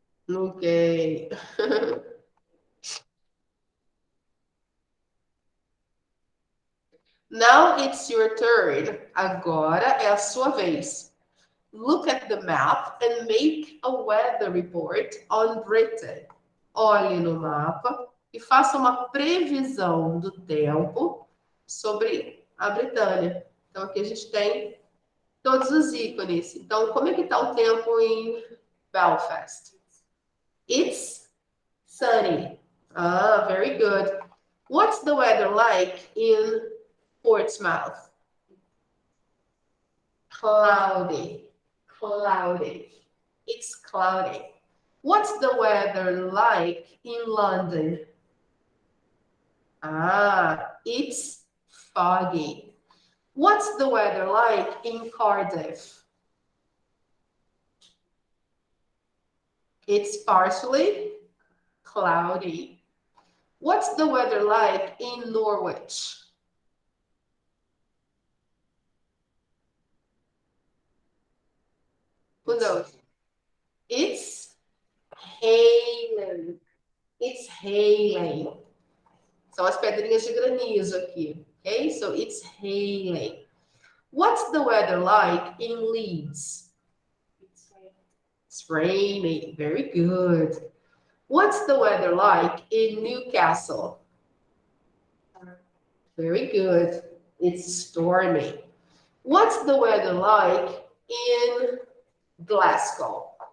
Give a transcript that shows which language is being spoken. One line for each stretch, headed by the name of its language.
English: Okay. Now it's your turn.
Portuguese: Agora é a sua vez.
English: Look at the map and make a weather report on Britain.
Portuguese: Olhe no mapa e faça uma previsão do tempo sobre a Britânia. Então, aqui a gente tem todos os ícones. Então, como é que está o tempo em Belfast?
English: It's sunny. Ah, very good. What's the weather like in Portsmouth? Cloudy. Cloudy. It's cloudy. What's the weather like in London? Ah, it's foggy. What's the weather like in Cardiff? It's partially cloudy. What's the weather like in Norwich? Who knows? It's hailing. It's hailing.
Portuguese: São as pedrinhas de granizo aqui.
English: Okay, so it's hailing. What's the weather like in Leeds? It's raining. Very good. What's the weather like in Newcastle? Very good. It's stormy. What's the weather like in Glasgow?